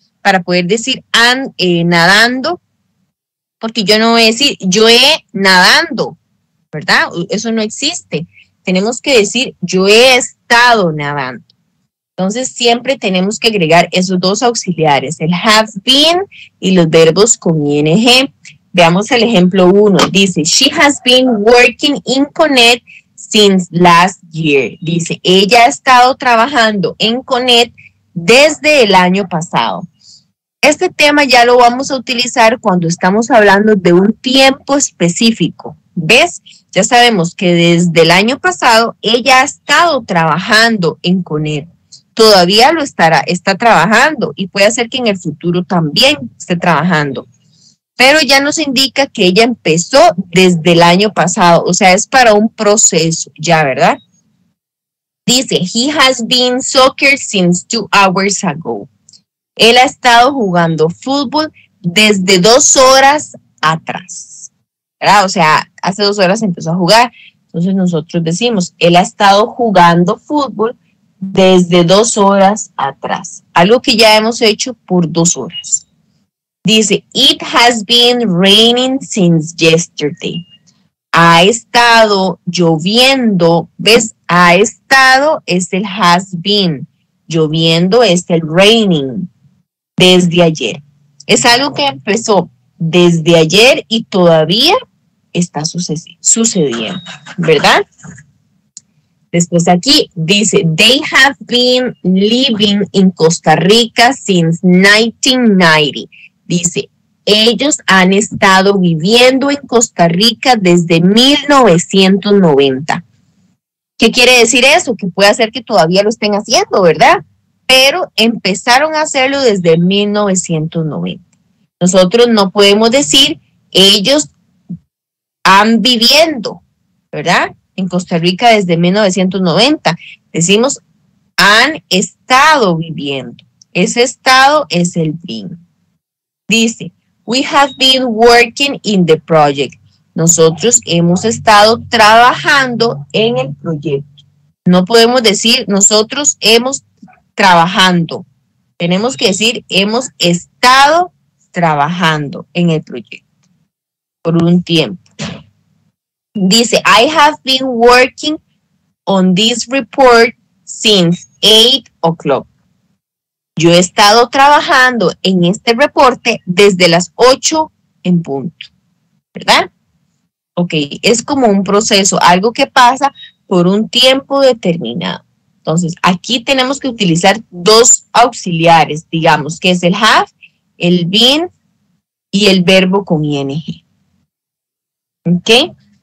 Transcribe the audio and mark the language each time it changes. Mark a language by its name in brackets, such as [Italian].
[Spanish] Para poder decir nadando, porque yo no voy a decir yo he nadando, ¿verdad? Eso no existe. Tenemos que decir yo he estado nadando. Entonces siempre tenemos que agregar esos dos auxiliares, el have been y los verbos con ing. Veamos el ejemplo 1. Dice, [English] she has been working in Connect since last year. [Spanish] Dice, ella ha estado trabajando en Connect desde el año pasado. Este tema ya lo vamos a utilizar cuando estamos hablando de un tiempo específico. ¿Ves? Ya sabemos que desde el año pasado ella ha estado trabajando en Connect. Todavía está trabajando y puede ser que en el futuro también esté trabajando. Pero ya nos indica que ella empezó desde el año pasado, o sea, es para un proceso, ya, ¿verdad? Dice, [English] he has been soccer since 2 hours ago. [Spanish] Él ha estado jugando fútbol desde 2 horas atrás, ¿verdad? O sea, hace 2 horas empezó a jugar. Entonces nosotros decimos, él ha estado jugando fútbol desde 2 horas atrás. Algo que ya hemos hecho por 2 horas. Dice, [English] it has been raining since yesterday. [Spanish] ha estado lloviendo, ¿ves? Ha estado es el has been, lloviendo es el raining, desde ayer. Es algo que empezó desde ayer y todavía está sucediendo, ¿verdad? Después aquí dice, [English] they have been living in Costa Rica since 1990. [Spanish] Dice, ellos han estado viviendo en Costa Rica desde 1990. ¿Qué quiere decir eso? Que puede ser que todavía lo estén haciendo, ¿verdad? Pero empezaron a hacerlo desde 1990. Nosotros no podemos decir, ellos han viviendo, ¿verdad? En Costa Rica desde 1990. Decimos, han estado viviendo. Ese estado es el been. Dice, [English] we have been working in the project. [Spanish] Nosotros hemos estado trabajando en el proyecto. No podemos decir, nosotros hemos trabajando. Tenemos que decir, hemos estado trabajando en el proyecto por un tiempo. Dice, [English] I have been working on this report since 8 o'clock. [Spanish] Yo he estado trabajando en este reporte desde las 8 en punto, ¿verdad? Ok, es como un proceso, algo que pasa por un tiempo determinado. Entonces, aquí tenemos que utilizar dos auxiliares, digamos, que es el have, el been y el verbo con ing. ¿Ok?